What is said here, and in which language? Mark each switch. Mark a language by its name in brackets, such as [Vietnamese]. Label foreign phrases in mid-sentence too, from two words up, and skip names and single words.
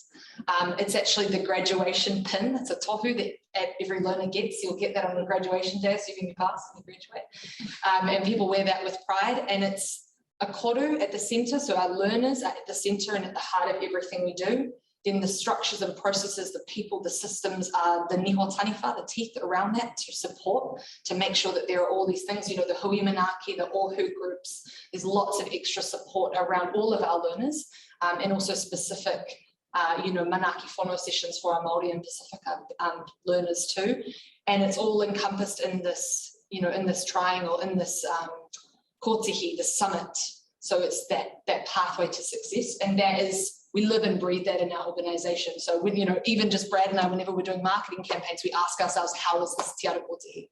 [English] It's actually the graduation pin. It's a tohu that every learner gets. You'll get that on the graduation day, so you can pass and graduate. And people wear that with pride, and it's a koru at the centre, so our learners are at the centre and at the heart of everything we do. Then the structures and processes, the people, the systems are the [Māori] niho taniwha, [English] the teeth around that to support, to make sure that there are all these things, you know, the [Māori] hui manaki, [English] the ohu groups. There's lots of extra support around all of our learners, and also specific, you know, [Māori] manaki whānau [English] sessions for our Māori and Pacifica learners too. And it's all encompassed in this, you know, in this triangle, in this kōtihi, the summit. So it's that pathway to success, and that is, we live and breathe that in our organisation. So when, you know, even just Brad and I, whenever we're doing marketing campaigns, we ask ourselves, how is this Te Ara Kōtihi?